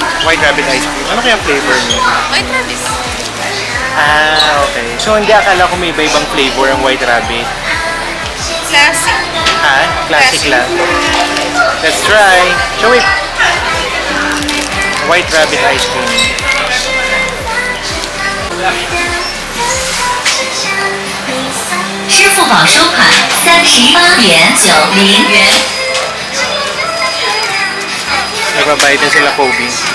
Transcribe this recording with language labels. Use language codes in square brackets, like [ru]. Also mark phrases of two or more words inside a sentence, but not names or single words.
[tl] White Rabbit ice cream. Ano kaya flavor niya? White Rabbit. Ah, okay. So hindi akala ko may iba-ibang flavor ang White Rabbit. Classic. Ha? Classic Classic. lang. [en] Let's try. Show it. White Rabbit ice cream. [zh] 支付宝收款38.90元。 [tl] Nagbabayad na sila, Kobe.